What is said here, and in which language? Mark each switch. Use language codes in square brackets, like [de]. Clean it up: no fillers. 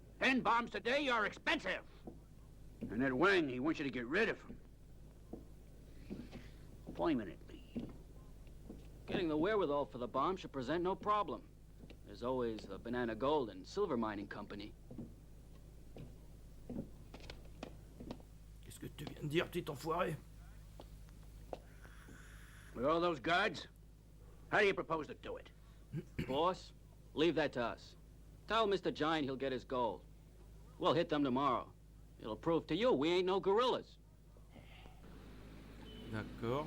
[en] 10 bombs today are expensive. And that Wang, he wants you to get rid of him. Permanently. Getting the wherewithal for the bomb should present no problem. There's always the Banana Gold and Silver Mining Company. [fr] Qu'est-ce que tu viens de dire, petit enfoiré? [en] With all those guards, how do you propose to do it? Boss, leave that to us. Tell Mr. Giant he'll get his gold. We'll hit them tomorrow. It'll prove to you we ain't no gorillas. [fr] D'accord,